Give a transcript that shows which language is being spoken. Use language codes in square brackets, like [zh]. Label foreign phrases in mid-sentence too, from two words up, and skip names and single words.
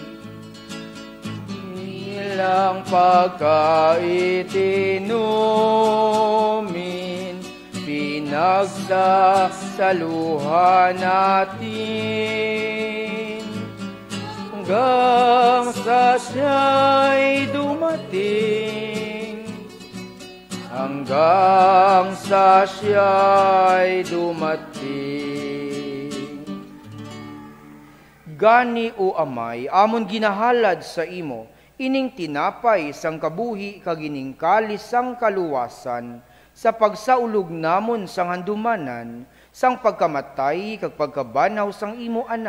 [tl] ilang pagkaitinumin, pinagsasaluhan natin hanggang sa siya'y dumating, hanggang sa siya'y dumating. [hil] Gani o Amay, amon ginahalad sa imo, ining tinapay sang kabuhi kagining kalis sang kaluwasan, sa pagsaulog namon sang handumanan, sang pagkamatay kag pagkabanaw sang imo anak.